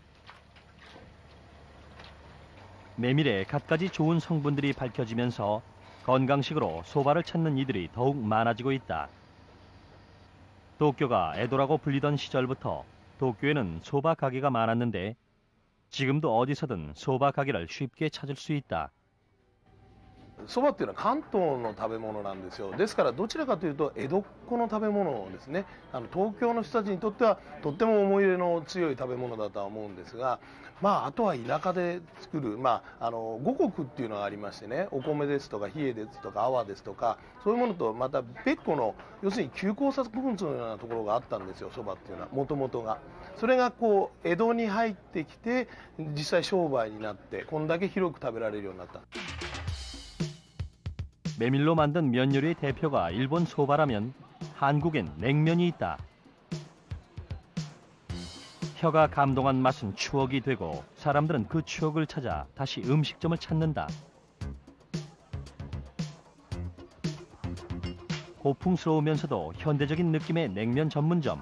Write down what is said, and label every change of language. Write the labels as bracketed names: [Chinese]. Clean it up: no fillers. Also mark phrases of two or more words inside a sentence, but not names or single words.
[Korean] 메밀에 갖가지 좋은 성분들이 밝혀지면서 건강식으로 소바를 찾는 이들이 더욱 많아지고 있다. 도쿄가 에도라고 불리던 시절부터 도쿄에는 소바 가게가 많았는데 지금도 어디서든 소바 가게를 쉽게 찾을 수 있다. [Japanese] そばっていうのは関東の食べ物なんですよ。ですからどちらかというと江戸っ子の食べ物ですね。東京の人たちにとってはとっても思い入れの強い食べ物だとは思うんですが、あとは田舎で作る五穀っていうのがありましてね、お米ですとか冷えですとか泡ですとかそういうものとまた別個の要するに休耕作物のようなところがあったんですよ。そばっていうのはもともとが。それがこう江戸に入ってきて実際商売になってこんだけ広く食べられるようになった。 [Korean] 메밀로 만든 면 요리의 대표가 일본 소바라면 한국엔 냉면이 있다. 혀가 감동한 맛은 추억이 되고 사람들은 그 추억을 찾아 다시 음식점을 찾는다. 고풍스러우면서도 현대적인 느낌의 냉면 전문점.